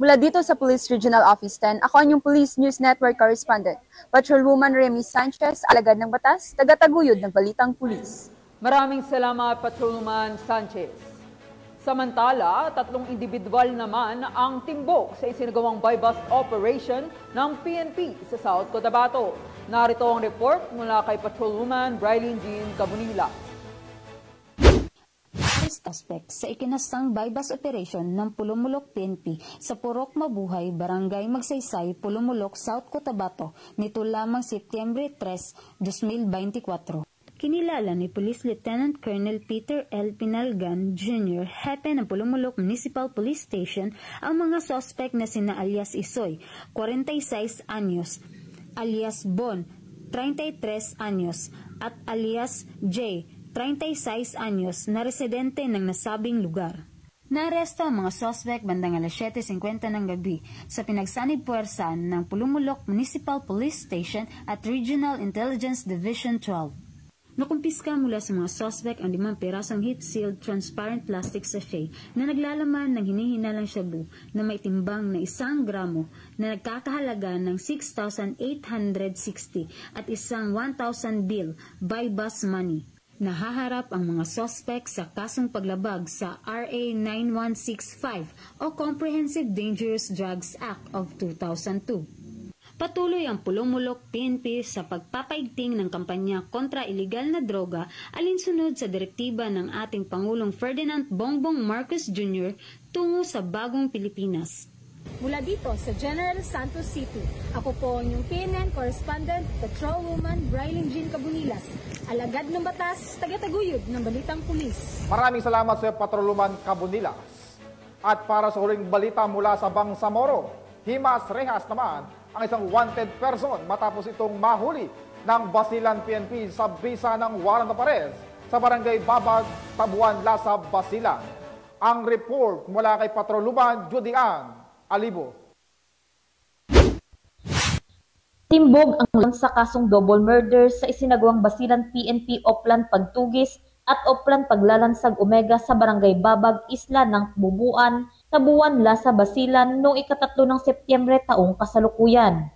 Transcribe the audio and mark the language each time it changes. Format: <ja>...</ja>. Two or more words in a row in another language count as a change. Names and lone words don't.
<tl>Mula dito sa Police Regional Office 10, ako ang inyong Police News Network Correspondent, Patrolwoman Remy Sanchez, alagad ng batas, tagataguyod ng Balitang Pulis. Maraming salamat, Patrolwoman Sanchez. Samantala, 3 individual naman ang timbok sa isinagawang</tl> <en>buy-bust operation</en> <tl>ng PNP sa South Cotabato. Narito ang report mula kay Patrolwoman Briley Jean Cabunila. Suspect sa ikinasang</tl> <en>buy-bust operation</en> <tl>ng Pulumulok PNP sa Purok Mabuhay, Barangay Magsaysay, Pulumulok, South Cotabato nito lamang Setyembre 3, 2024. Kinilala ni Police Lieutenant Colonel Peter L. Pinalgan Jr., Hepe ng Pulumulok Municipal Police Station, ang mga suspect na sina alias Isoy, 46 anyos, alias Bon, 33 anyos, at alias J, 36 anyos na residente ng nasabing lugar. Naaresto ang mga suspect bandang alas 7:50 ng gabi sa pinagsanib puwersa ng Pulumulok Municipal Police Station at Regional Intelligence Division 12. Nakumpiska mula sa mga suspect ang 5 pirasong</tl> <en>heat-sealed transparent plastic sachet</en> <tl>na naglalaman ng hinihinalang shabu na may timbang na 1 gramo na nagkakahalaga ng 6,860 at isang 1,000</tl> <en>bill buy-bust money.</en> <tl>Nahaharap ang mga suspect sa kasong paglabag sa RA 9165 o Comprehensive Dangerous Drugs Act of 2002. Patuloy ang Pulumulok PNP sa pagpapaigting ng kampanya kontra ilegal na droga alinsunod sa direktiba ng ating Pangulong Ferdinand Bongbong Marcos Jr. tungo sa bagong Pilipinas. Mula dito sa General Santos City, ako po ang inyong PNN Correspondent, Patrolwoman Briley Jean Cabunilas, alagad ng batas, tagataguyod ng Balitang Pulis. Maraming salamat sa Patrolwoman Cabunilas. At para sa huling balita mula sa Bangsamoro, Himas Rehas naman ang isang</tl> <en>wanted person</en> <tl>matapos itong mahuli ng Basilan PNP sa bisa ng</tl> <en>warrant of arrest</en> <tl>sa Barangay Babag, Tabuan, Lasa, Basilan. Ang report mula kay Patrolwoman Judy Ann Alibo. Timbog ang sa kasong</tl> <en>double murder</en> <tl>sa isinagawang Basilan PNP Oplan Pagtugis at Oplan Paglalansag Omega sa Barangay Babag, Isla ng Bubuan, Tabuan, Lasa, Basilan noong 3 ng Setyembre taong kasalukuyan.</tl>